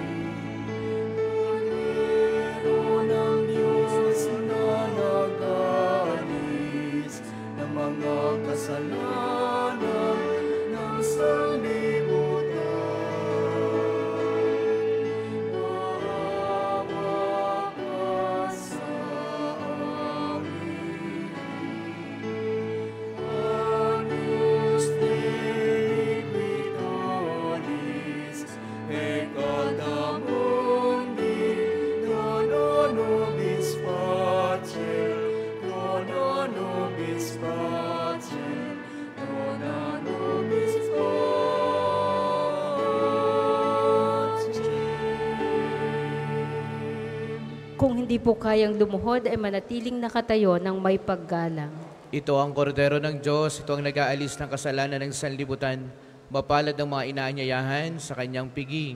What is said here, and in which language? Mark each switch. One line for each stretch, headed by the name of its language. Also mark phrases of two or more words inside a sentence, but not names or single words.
Filipino: Kundero ng Diyos na nagalis ng mga kasalanan ng sanlibutan. Maawa ka sa amin.
Latin: Agnus Dei Quitoris, peccata mundi, dona nobis pacem, dona nobis pacem, dona nobis pacem.
Filipino: Kung hindi po kayang lumuhod, ay manatiling nakatayo ng may paggalang. Ito ang kordero ng Diyos, ito ang nag-aalis ng kasalanan ng sanlibutan, mapalad ng mga inaanyayahan sa kanyang piging.